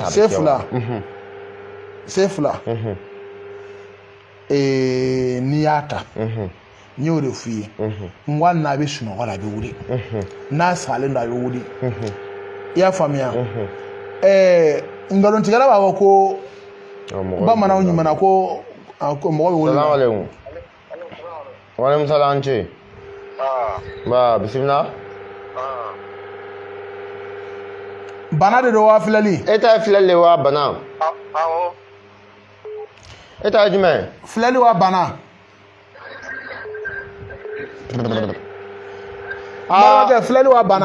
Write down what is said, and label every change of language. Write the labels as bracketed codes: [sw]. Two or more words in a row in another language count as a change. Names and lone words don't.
[bm] c'est fila n'i y'a ta n y'o de f'i ye n ko hali n'a bɛ sunɔgɔ la a bɛ wuli n'a sagalen don a bɛ wuli i y'a faamuya ngalontigɛla b'a fɔ ko bamananw ɲumanna ko mɔgɔ bɛ wele. [ar] سلام عليكم. وعليكم السلام [bm] ce. Ba bisimila. Bana de don wa filɛli. E ta ye filɛli wa bana? Awɔ. E ta ye jumɛn? Filɛli wa bana? Filɛli wa bana?